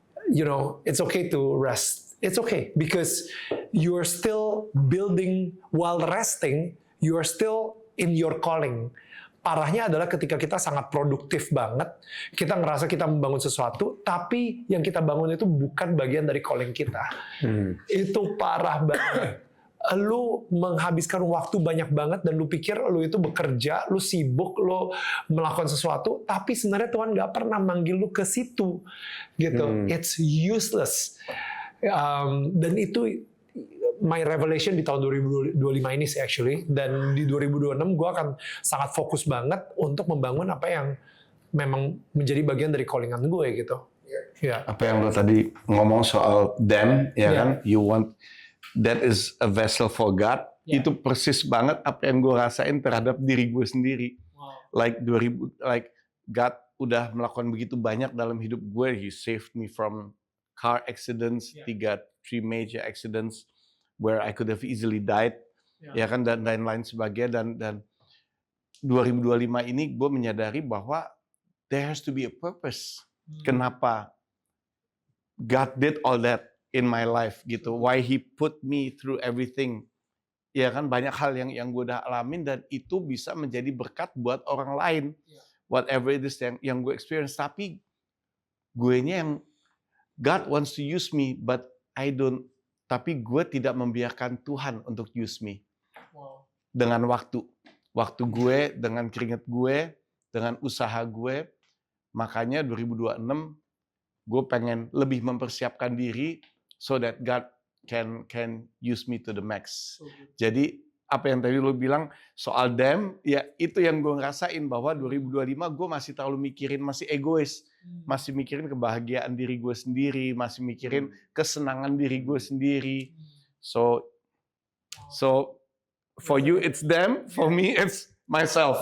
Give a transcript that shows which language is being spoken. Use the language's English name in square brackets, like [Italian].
[English] You know, it's okay to rest. It's okay because you are still building while resting. You are still in your calling. [Indonesian] Parahnya adalah ketika kita sangat produktif banget, kita ngerasa kita membangun sesuatu, tapi yang kita bangun itu bukan bagian dari calling kita. Itu parah banget. Lu menghabiskan waktu banyak banget dan lu pikir lu itu bekerja, lu sibuk, lu melakukan sesuatu, tapi sebenarnya Tuhan nggak pernah manggil lu ke situ, gitu. [English] It's useless. [Indonesian] Dan itu [English] my revelation [Indonesian] di tahun 2025 ini sih actually. Dan di 2026 gue akan sangat fokus banget untuk membangun apa yang memang menjadi bagian dari callingan gue gitu. Ya. Apa yang lo tadi ngomong soal them, ya kan? [English] You want that is a vessel for God. [Indonesian] Itu persis banget apa yang gue rasain terhadap diri gue sendiri. Like God udah melakukan begitu banyak dalam hidup gue. [English] He saved me from car accidents, 3 major accidents where I could have easily died, [Indonesian] ya kan, dan lain-lain sebagainya. Dan 2025 ini gue menyadari bahwa [English] there has to be a purpose. Kenapa God did all that in my life gitu. Why He put me through everything. [Indonesian] Ya kan, banyak hal yang gue udah alamin dan itu bisa menjadi berkat buat orang lain. [English] Whatever it is [Indonesian] yang gue [English] experience. [Indonesian] Tapi guenya yang [English] God wants to use me, but I don't. [Indonesian] Tapi gue tidak membiarkan Tuhan untuk [English] use me. [Indonesian] Dengan waktu gue, dengan keringat gue, dengan usaha gue. Makanya 2026 gue pengen lebih mempersiapkan diri [English] so that God can use me to the max. [Indonesian] Jadi apa yang tadi lo bilang soal them, ya itu yang gue ngerasain bahwa 2025 gue masih terlalu mikirin, masih egois, masih mikirin kebahagiaan diri gue sendiri, masih mikirin kesenangan diri gue sendiri. [English] So for you it's them, for me it's myself.